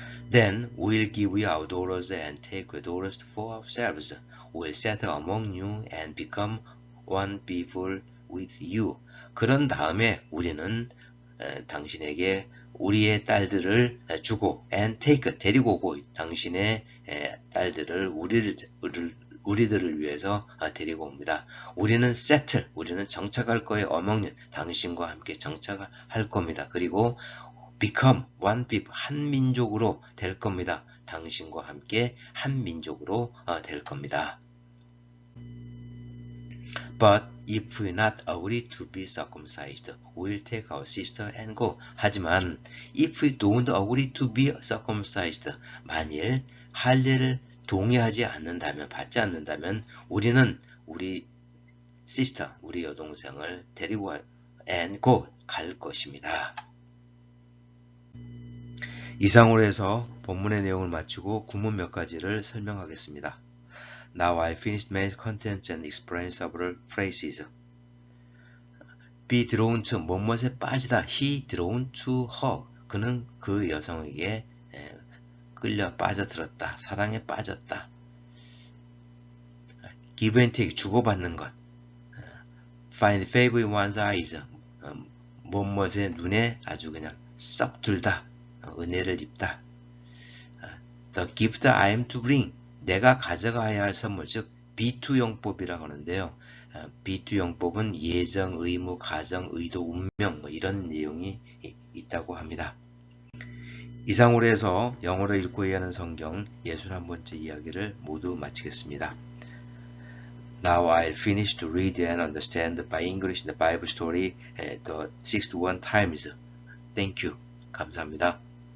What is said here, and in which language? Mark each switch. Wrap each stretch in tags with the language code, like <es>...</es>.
<en>Then we'll give you our daughters and take your daughters for ourselves. We'll settle among you and become one people with you.</en> <ko>그런 다음에 우리는 당신에게 우리의 딸들을 주고</ko> <en>and take</en> <ko>데리고 오고 당신의 딸들을 우리들을 위해서 데리고 옵니다. 우리는 settle 우리는 정착할 거예요.</ko> <en>among you</en> <ko>당신과 함께 정착할 겁니다. 그리고</ko> <en>become one people</en> <ko>한 민족으로 될 겁니다. 당신과 함께 한 민족으로 될 겁니다.</ko> <en>But if we not agree to be circumcised, we'll take our sister and go.</en> <ko>하지만</ko> <en>if we don't agree to be circumcised,</en> <ko>만일 할례를 동의하지 않는다면, 받지 않는다면 우리는 우리 sister, 우리 여동생을 데리고</ko> <en>and go</en> <ko>갈 것입니다. 이상으로 해서 본문의 내용을 마치고 구문 몇 가지를 설명하겠습니다.</ko> <en>Now I finished main contents and explain several phrases. Be drawn to,</en> <ko>뭐뭇에 빠지다.</ko> <en>He drawn to her.</en> <ko>그는 그 여성에게 끌려 빠져들었다. 사랑에 빠졌다.</ko> <en>Give and take,</en> <ko>주고받는 것.</ko> <en>Find favor in one's eyes.</en> <ko>뭐뭇의 눈에 아주 그냥 썩 들다. 은혜를 입다.</ko> <en>The gift I am to bring.</en> <ko>내가 가져가야 할 선물, 즉 B2 용법이라고 하는데요. B2 용법은 예정, 의무, 가정, 의도, 운명 이런 내용이 있다고 합니다. 이상으로 해서 영어로 읽고 이해하는 성경 61번째 이야기를 모두 마치겠습니다.</ko> <en>Now I'll finish to read and understand by English the Bible story the 61 times. Thank you.</en> <ko>감사합니다.</ko>